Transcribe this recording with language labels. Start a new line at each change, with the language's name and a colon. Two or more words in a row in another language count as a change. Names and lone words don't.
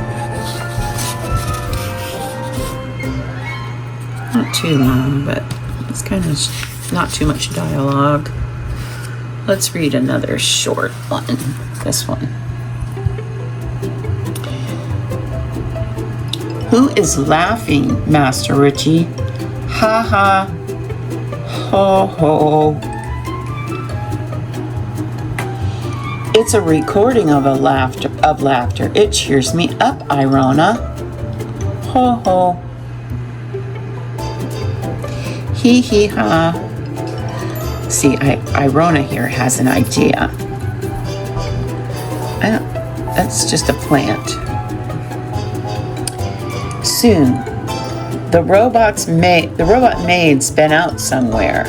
English: Not too long, but it's kind of not too much dialogue. Let's read another short one. This one. Who is laughing, Master Richie? Ha ha. Ho ho. It's a recording of laughter. It cheers me up, Irona. Ho ho. Hee hee ha. See, Irona here has an idea. That's just a plant. Soon, the robot maid's been out somewhere.